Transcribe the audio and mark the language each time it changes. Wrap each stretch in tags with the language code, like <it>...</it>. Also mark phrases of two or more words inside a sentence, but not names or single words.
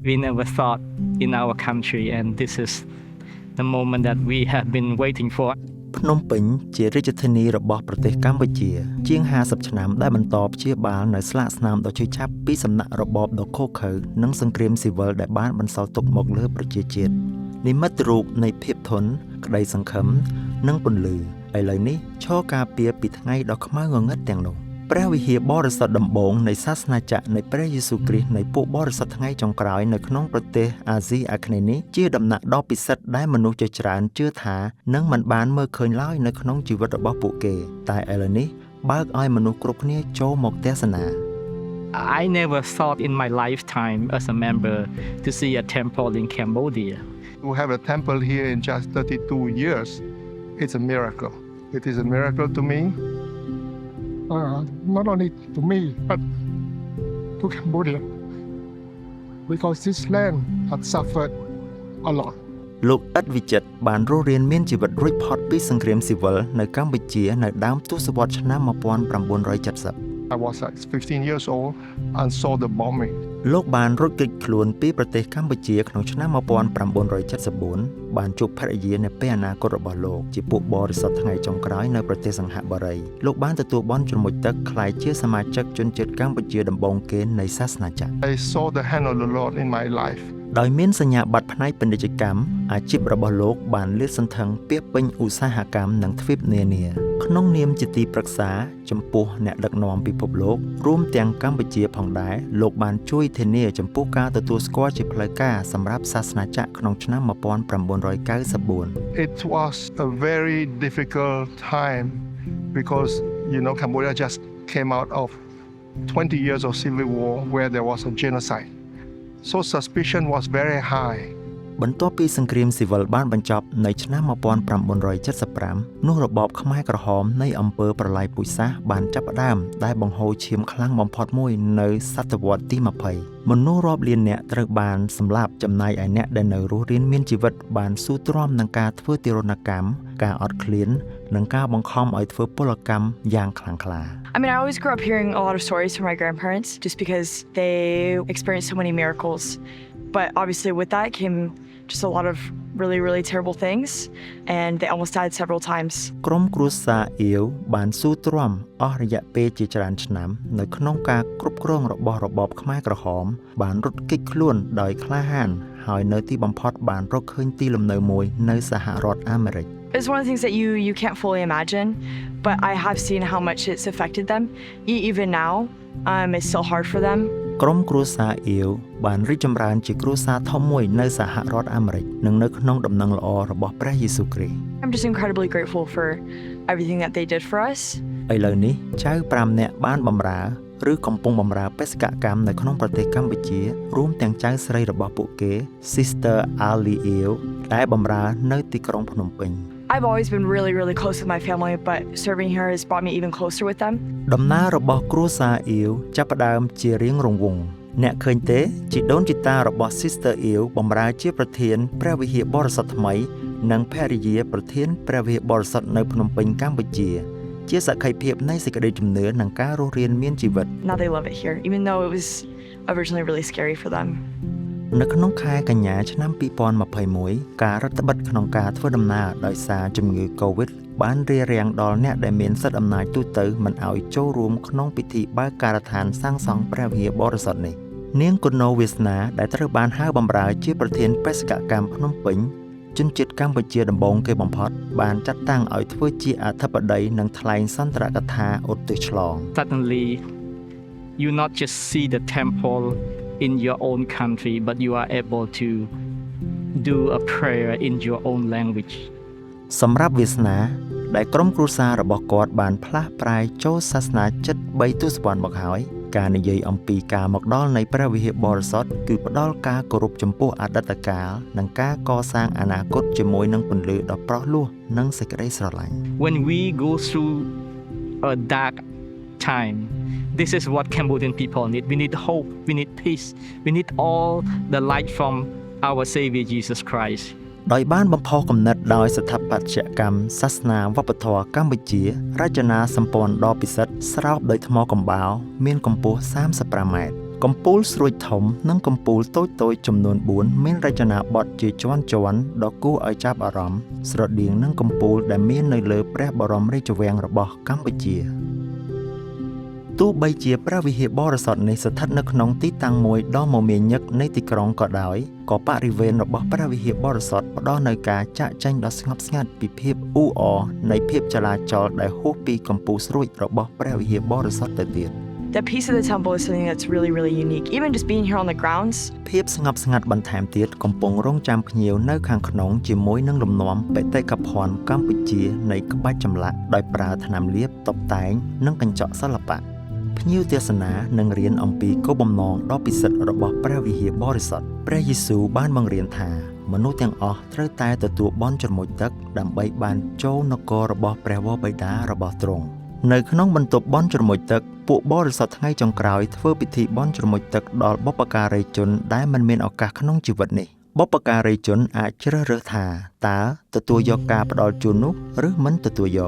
<en>we never thought in our country, and this is the moment that we have been waiting for.</en> <km>ភ្នំពេញជារាជធានីរបស់ប្រទេសកម្ពុជាជាង50ឆ្នាំដែលបន្តព្យាបាលនៅស្លាកស្នាមដ៏ឈឺចាប់ពីសំណាក់របបដ៏ឃោរឃៅនិងសង្គ្រាមស៊ីវិលដែល បានបន្សល់ទុកមកលើប្រជាជាតិនិមិត្តរូបនៃភាពធន់ក្តីសង្ឃឹមនិងពន្លឺឥឡូវនេះឈរការពារពីថ្ងៃដ៏ខ្មៅងងឹតទាំងនោះព្រះវិហារបរិសុទ្ធដំបូងនៃសាសនាจักรនៃព្រះយេស៊ូវគ្រីស្ទនៃពួកបរិសុទ្ធថ្ងៃចុងក្រោយនៅក្នុងប្រទេសអាស៊ីអាគ្នេយ៍នេះជាដំណាក់ដ៏ពិសិដ្ឋដែលមនុស្សជាច្រើនជឿថានឹងមិនបានមើលឃើញឡើយនៅក្នុងជីវិតរបស់ពួកគេតែឥឡូវនេះបើកឲ្យមនុស្សគ្រប់គ្នាចូលមកទស្សនា</km> <en>I never thought in my lifetime as a member to see a temple in Cambodia. To have a temple here in just 32 years, it's a miracle. It is a miracle to me. Not only to me, but to Cambodia. Because this land had suffered a lot.</en> <km>លោកឥតវិចិត្របានរស់រានមានជីវិតរួចផុតពីសង្គ្រាមស៊ីវិលនៅកម្ពុជានៅដើមទសវត្សរ៍ឆ្នាំ1970</km> <en>I was like 15 years old and saw the bombing.</en> <km>លោកបានរត់គេចខ្លួនពីប្រទេសកម្ពុជាក្នុងឆ្នាំ1974បានជួបភរិយានៅពេលអនាគតរបស់លោកជាពួកបរិសុទ្ធថ្ងៃចុងក្រោយនៅប្រទេសសង្ហបុរីលោកបានទទួលបន់ជ្រមុជទឹកក្លាយជាសមាជិកជនជាតិកម្ពុជាដំបូងគេនៃសាសនាจักร</km> <en>I saw the hand of the Lord in my life.</en> <km>ដោយមានសញ្ញាបត្រផ្នែកពាណិជ្ជកម្មអាជីពរបស់លោកបានលាតសន្ធឹងពាសពេញឧស្សាហកម្មនិងទ្វីបនានាក្នុងនាមជាទីប្រឹក្សាចំពោះអ្នកដឹកនាំពិភពលោករួមទាំងកម្ពុជាផងដែរលោកបានជួយធានាចំពោះការទទួលស្គាល់ជាផ្លូវការសម្រាប់សាសនាจักรក្នុងឆ្នាំ1994</km> <en>It was a very difficult time because Cambodia just came out of 20 years of civil war where there was a genocide. So suspicion was very high.</en> <km>បន្ទាប់ពីសង្គ្រាមស៊ីវិលបានបញ្ចប់នៅឆ្នាំ1975នោះរបបខ្មែរក្រហមនៃអំពើប្រល័យពូជសាសន៍បានចាប់ផ្ដើមដែលបង្ហូរឈាមខ្លាំងបំផុតមួយនៅសតវត្សរ៍ទី20មនុស្សរាប់លានអ្នកត្រូវបានសម្លាប់ចំណែកឯអ្នកដែលនៅរស់រានមានជីវិតបានស៊ូទ្រាំនឹងការធ្វើទារុណកម្មការអត់ឃ្លាននិងការបង្ខំឲ្យធ្វើពលកម្មយ៉ាងខ្លាំងក្លា</km> <en>I mean, I always grew up hearing a lot of stories from my grandparents just because they experienced so many miracles. But obviously with that came just a lot of really, really terrible things, and they almost died several times.</en> <km>ក្រុមគ្រួសារអៀវបានស៊ូទ្រាំអស់រយៈពេលជាច្រើនឆ្នាំនៅក្នុងការគ្រប់គ្រងរបស់របបខ្មែរក្រហមបានរត់គេចខ្លួនដោយក្លាហានហើយនៅទីបំផុតបានរកឃើញទីលំនៅមួយនៅសហរដ្ឋអាមេរិក</km> <en>It's one of the things that you can't fully imagine, but I have seen how much it's affected them. Even now, it's still hard for them.</en> <km>ក្រុមគ្រួសារអៀវបានរីកចម្រើនជាគ្រួសារធំមួយនៅសហរដ្ឋអាមេរិកនិងនៅក្នុងដំណឹងល្អរបស់ព្រះយេស៊ូវគ្រីស្ទ</km> <en>I'm just incredibly grateful for everything that they did for us.</en> <km>ឥឡូវនេះចៅ5នាក់បានបម្រើឬកំពុងបម្រើបេសកកម្មនៅក្នុងប្រទេសកម្ពុជារួមទាំងចៅស្រីរបស់ពួកគេ Sister Ali Eo ដែលបម្រើនៅទីក្រុងភ្នំពេញ</km> <en>I've always been really, really close with my family, but serving here has brought me even closer with them.</en> <km>ដំណើររបស់គ្រួសារអៀវចាប់ផ្ដើមជារៀងរង្វង់អ្នកឃើញទេជីដូនជីតារបស់ Sister អៀវបម្រើជាប្រធានព្រះវិហារបរិសុទ្ធថ្មីនិងភរិយាប្រធានព្រះវិហារបរិសុទ្ធនៅភ្នំពេញកម្ពុជាជាសក្ខីភាពនៃសេចក្តីជំនឿនិងការរស់រានមានជីវិត</km> <en>Now they love it here, even though it was originally really scary for them.</en> <km>នៅក្នុងខែកញ្ញាឆ្នាំ2021ការរដ្ឋបិទក្នុងការធ្វើដំណើរដោយសារជំងឺ Covid បានរារាំងដល់អ្នកដែលមានសិទ្ធិអំណាចទូទៅមិនឲ្យចូលរួមក្នុងពិធីបើកការដ្ឋានសាងសង់ព្រះវិហារបរិសុទ្ធនេះនាងគុណូវាសនាដែលត្រូវបានហៅបម្រើជាប្រធានបេសកកម្មភ្នំពេញជនជាតិកម្ពុជាដំបូងគេបំផុតបានចាត់តាំងឲ្យធ្វើជាអធិបតីនិងថ្លែងសន្ទរកថាឧទ្ទិសឆ្លង</km> <en>Suddenly, you not just see the temple in your own country, but you are able to do a prayer in your own language.</en> <km>សម្រាប់វាសនាដែលក្រុមគ្រួសាររបស់គាត់បានផ្លាស់ប្រែចូលសាសនាជិត3ទសវត្សរ៍មកហើយការនិយាយអំពីការមកដល់នៃព្រះវិហារបរិសុទ្ធគឺផ្ដល់ការគោរពចំពោះអតីតកាលនិងការកសាងអនាគតជាមួយនឹងពន្លឺដ៏ប្រោះលោះនិងសេចក្តីស្រឡាញ់</km> <en>When we go through a dark time, this is what Cambodian people need. We need hope, we need peace, we need all the light from our Savior Jesus Christ.</en> <km>ដោយបានបំផុសគំនិតដោយស្ថាបត្យកម្មសាសនាវប្បធម៌កម្ពុជារចនាសម្ព័ន្ធដ៏ពិសិដ្ឋស្រោបដោយថ្មកំបោរមានកម្ពស់35ម៉ែត្រកំពូលស្រួចធំនិងកំពូលតូចៗចំនួន4 មានរចនាបថជាជាន់ៗដ៏គួរឲ្យចាប់អារម្មណ៍ស្រដៀងនឹងកំពូលដែលមាននៅលើព្រះបរមរាជវាំងរបស់កម្ពុជាទោះបីជាព្រះវិហារបរិសុទ្ធនេះស្ថិតនៅក្នុងទីតាំងមួយដ៏មមាញឹកនៃទីក្រុងក៏ដោយក៏បរិវេណរបស់ព្រះវិហារបរិសុទ្ធផ្ដល់នូវការចាក់ចែងដ៏ស្ងប់ស្ងាត់ពីភាពអ៊ូអរនៃភាពចលាចលដែលហួសពីកំពូលស្រួចរបស់ព្រះវិហារបរិសុទ្ធទៅទៀត</km> <en>The piece of the temple is something that's really, really unique. Even just being here on the grounds.</en> <km>ភាពស្ងប់ស្ងាត់បន្ថែមទៀតកំពុងរង់ចាំភ្ញៀវនៅខាងក្នុងជាមួយនឹងលំនាំបេតិកភណ្ឌកម្ពុជានៃក្បាច់ចម្លាក់ដោយប្រើថ្នាំលាបតុបតែងនិង កញ្ចក់សិល្បៈភ្ញៀវទេសនានឹងរៀនអំពីគោលបំណងដ៏ពិសិដ្ឋរបស់ព្រះវិហារបរិសុទ្ធព្រះយេស៊ូវបានបង្រៀនថាមនុស្សទាំងអស់ត្រូវតែទទួលបន់ជ្រមុជទឹកដើម្បីបានចូលនគររបស់ព្រះវរបិតារបស់ទ្រង់នៅក្នុងបន្ទប់បន់ជ្រមុជទឹកពួកបរិសុទ្ធថ្ងៃចុងក្រោយធ្វើពិធីបន់ជ្រមុជទឹកដល់បុព្វការីជនដែលមិនមានឱកាសក្នុងជីវិតនេះបុព្វការីជនអាចជ្រើសរើសថាតើទទួលយកការផ្ដល់ជូននោះឬមិនទទួលយក</km>